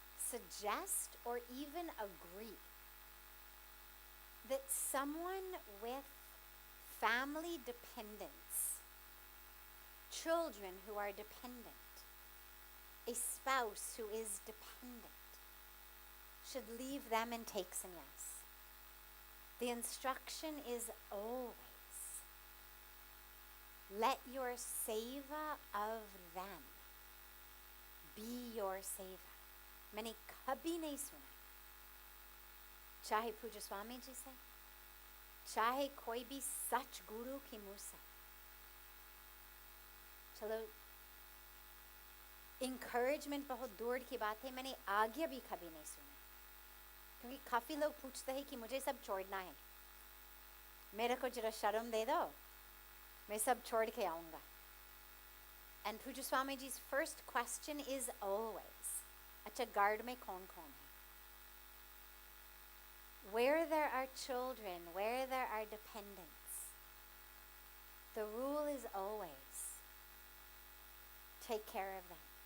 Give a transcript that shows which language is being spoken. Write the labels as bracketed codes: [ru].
[en] suggest or even agree that someone with family dependence, children who are dependent, a spouse who is dependent, should leave them and take sannyas. The instruction is always, let your seva of them be your seva. [hi] मैंने कभी नहीं सुना, चाहे पूज्य स्वामी जी से, चाहे कोई भी सच गुरु की मुँह से. चलो, encouragement बहुत दूर की बात है, मैंने आज्ञा भी कभी नहीं सुना, क्योंकि काफ़ी लोग पूछते हैं कि मुझे सब छोड़ना है, मेरे को जरा शर्म दे दो, मैं सब छोड़ के आऊँगा. [en] And Pujya Swamiji's first question is always, [hi] अच्छा guard में कौन कौन है? [en] Where there are children, where there are dependents, the rule is always take care of them.